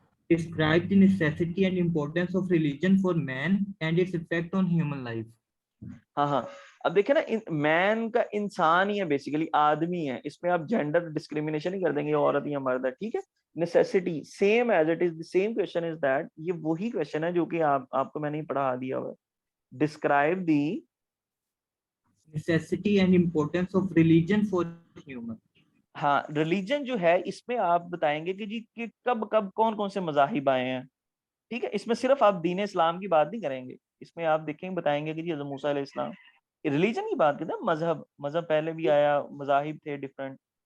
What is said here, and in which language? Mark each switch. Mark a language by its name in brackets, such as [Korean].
[English] Describe the necessity and importance of religion for man and its effect on human life. [Urdu] ہاں ہاں اب دیکھیں نا، مین کا انسان ہی ہے، بیسیکلی آدمی ہے، اس میں آپ جینڈر ڈسکریمنیشن نہیں کر دیں گے عورت یا مرد ہے. ٹھیک ہے، [English] necessity same as it is, same question is that, [Urdu] یہ وہی کوشچن ہے جو کہ آپ کو میں نے پڑھا دیا ہوا ہے. [English] Describe the Necessity and importance of religion for human. [Urdu] ہاں ریلیجن جو ہے اس میں آپ بتائیں گے کہ جی کہ کب کب کون کون سے مذاہب آئے ہیں. ٹھیک ہے، اس میں صرف آپ دین اسلام کی بات نہیں کریں گے، اس میں آپ دیکھیں بتائیں گے کہ جی حضرت موسیٰ علیہ السلام ریلیجن کی بات کرتے ہیں، مذہب پہلے بھی آیا، مذاہب تھے ڈفرنٹ.